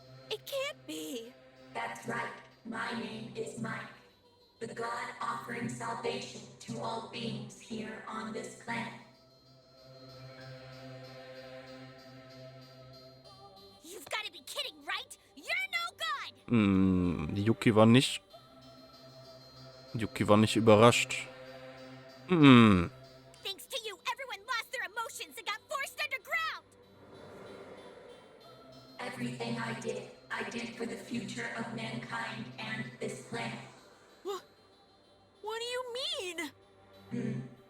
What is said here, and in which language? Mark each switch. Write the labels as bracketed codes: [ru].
[en] It can't be. That's right, my name is Mike, the god offering salvation to all beings here on this planet. You've got to be kidding, right? You're no good! [de] Yuki war nicht überrascht. [en] Thanks to you, everyone lost their emotions and got forced underground! Everything I did for the future of mankind and this planet. What do you mean?